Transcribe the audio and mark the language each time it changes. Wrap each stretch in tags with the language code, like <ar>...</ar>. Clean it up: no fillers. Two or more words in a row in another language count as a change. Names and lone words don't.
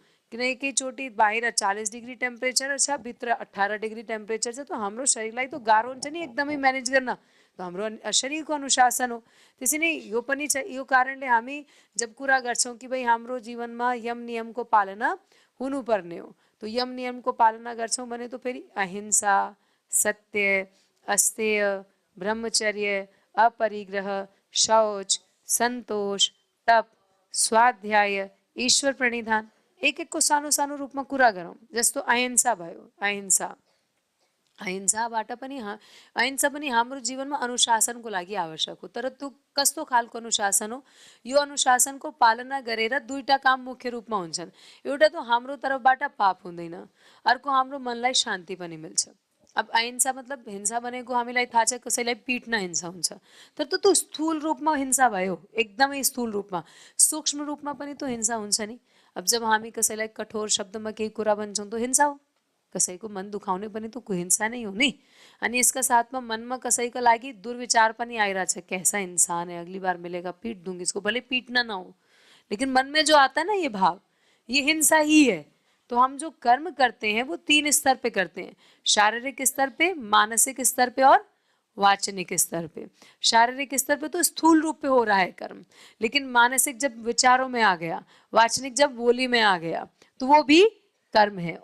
<ne>किन एकैचोटि बाहिर 40 डिग्री टेम्परेचर छ, भित्र 18 डिग्री टेम्परेचर छ, तो हाम्रो शरीरलाई तो गाह्रो हुन्छ नि एकदमै म्यानेज गर्न। तो हाम्रो शरीरको अनुशासन हो। त्यसै नै यो पनि छ। यो कारणले हामी जब कुरा गर्छौँ कि भाइ हाम्रो जीवनमा यम नियमको पालना हुनुपर्ने हो, तो यम नियमको पालना गर्छौँ भने तो फेरि अहिंसा, सत्य, अस्तेय, ब्रह्मचर्य, अपरिग्रह, शौच, संतोष, तप, स्वाध्याय, ईश्वर प्रणिधान, एक को सानो सानो रूपमा कुरा गरौँ। जस्तो अहिंसा भयो, अहिंसाबाट पनि अहिंसा पनि हाम्रो जीवनमा अनुशासनको लागि आवश्यक हो। तर त्यो कस्तो खालको अनुशासन हो, यो अनुशासनको पालना गरेर दुईटा काम मुख्य रूपमा हुन्छन्। एउटा तो हाम्रो तर्फबाट पाप हुँदैन, अर्को हाम्रो मनलाई शान्ति पनि मिल्छ। अब अहिंसा मतलब हिंसा भनेको हामीलाई थाहा छ कसैलाई पिट्न हिंसा हुन्छ, तर त्यो स्थूल रूपमा हिंसा भयो, एकदमै स्थूल रूपमा। सूक्ष्म रूपमा पनि तो हिंसा हुन्छ नि। अब जब हामी कसैलाई कठोर शब्दमा केही कुरा भन्छौँ तो हिंसा हो। कसैको मन दुखाउने पनि तो हिंसा नै हो नि। अनि इसका साथमा मनमा कसैको लागि दुर्विचार पनि आइरहेछ,</ne> <hi>कैसा इंसान है, अगली बार मिलेगा पीट दूंगी इसको, भले पीटना ना हो, लेकिन मन में जो आता है ना ये भाव, ये हिंसा ही है। तो हम जो कर्म करते हैं वो 3 स्तर पे करते हैं, शारीरिक स्तर पे, मानसिक स्तर पे और वाचनिक स्तर पे। शारीरिक स्तर पे तो स्थूल रूप पे हो रहा है कर्म, लेकिन मानसिक जब विचारों में आ गया, वाचनिक जब बोली में आ गया, तो वो भी कर्म है।</hi>